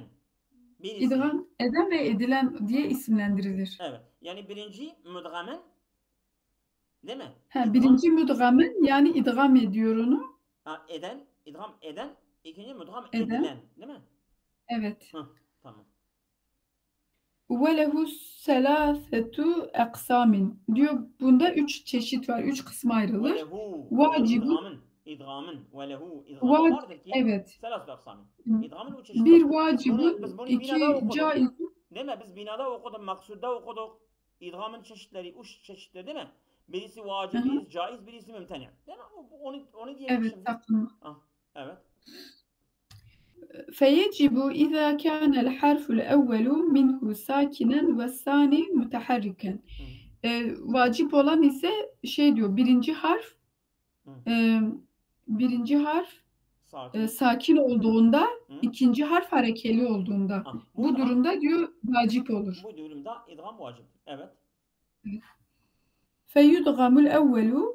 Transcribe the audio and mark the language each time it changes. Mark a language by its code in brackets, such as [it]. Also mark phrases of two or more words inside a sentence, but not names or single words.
[tr] İdgam eden ve edilen diye isimlendirilir. Evet. Yani birinci mudgamen değil mi? Birinci mudgamen yani idgam ediyor onu. İdgam eden. İkinci mudgam edilen. Değil mi? Evet. Tamam. [ar] وَلَهُ سَلَاثَةُ اَقْسَامٍ diyor. [tr] Bunda 3 çeşit var. 3 kısma ayrılır. Vacibun. İdgamın. Velehu. İdgamın vardır ki. Evet. [ar] ثلاثة أقسام. [tr] İdgamın 3 çeşit. Bir vacibun, 2 caiz. Değil mi? Biz binada okuduk, maksudda okuduk. İdgamın çeşitleri, 3 çeşitleri değil mi? Birisi vacib, birisi caiz, birisi mümteni. Değil mi? Onu diyelim evet, şimdi. Evet. [ar] فيجب إذا كان الحرف الأول منه ساكنا والثاني متحركا. [tr] Vacip olan ise şey diyor, birinci harf Hı. birinci harf Sakin. sakin olduğunda, Hı. ikinci harf harekeli olduğunda. Ha, Bu burada- durumda diyor vacip olur. Bu durumda idgam vaciptir. Evet. [ar] فيدغم الأول